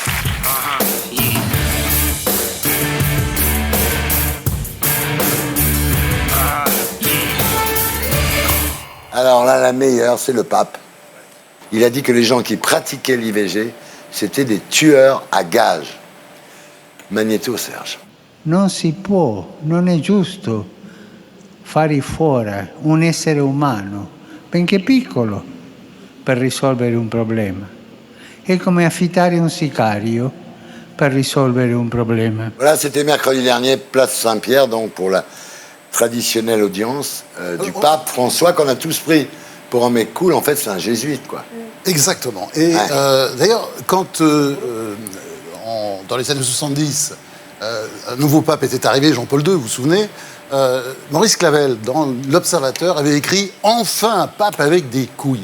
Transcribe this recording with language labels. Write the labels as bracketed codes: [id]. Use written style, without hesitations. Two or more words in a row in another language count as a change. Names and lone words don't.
[fr] Alors là, la meilleure, c'est le pape. Il a dit que les gens qui pratiquaient l'IVG, c'était des tueurs à gages. Magnéto, Serge. [it] Non si può, non è giusto fare fuori un essere umano, benché piccolo, per risolvere un problema. È come affittare un sicario per risolvere un problema. [fr] Voilà, c'était mercredi dernier, place Saint-Pierre, donc pour la traditionnelle audience du pape François, qu'on a tous pris pour un mec cool. En fait, c'est un jésuite, quoi. Exactement. Et d'ailleurs, quand dans les années 70, un nouveau pape était arrivé, Jean-Paul II, vous vous souvenez, Maurice Clavel, dans l'Observateur, avait écrit « Enfin un pape avec des couilles ».